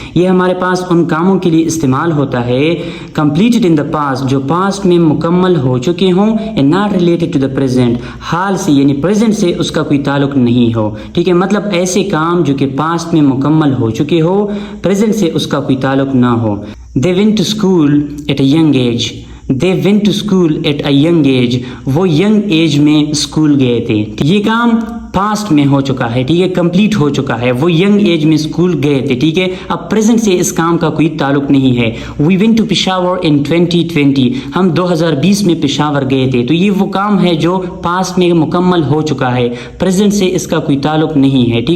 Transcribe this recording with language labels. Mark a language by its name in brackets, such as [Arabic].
[Urdu] یہ ہمارے پاس ان کاموں کے لیے استعمال ہوتا ہے [English] completed in the past, [Urdu] جو پاسٹ میں مکمل ہو چکے ہوں, [English] and not related to the present, [Urdu] حال سے یعنی present سے اس کا کوئی تعلق نہیں ہو. ٹھیک ہے, مطلب ایسے کام جو کہ پاسٹ میں مکمل ہو چکے ہو, present سے اس کا کوئی تعلق نہ ہو. [English] They went to school at a young age. They went to school at a young age. [Urdu] وہ young age میں اسکول گئے تھے. یہ کام پاسٹ میں ہو چکا ہے. ٹھیک ہے, کمپلیٹ ہو چکا ہے, وہ ینگ ایج میں اسکول گئے تھے. ٹھیک ہے, اب پریزنٹ سے اس کام کا کوئی تعلق نہیں ہے. [English] We went to Peshawar in 2020. [Urdu] ہم 2020 میں پشاور گئے تھے. تو یہ وہ کام ہے جو پاسٹ میں مکمل ہو چکا ہے, پریزنٹ سے اس کا کوئی تعلق نہیں ہے.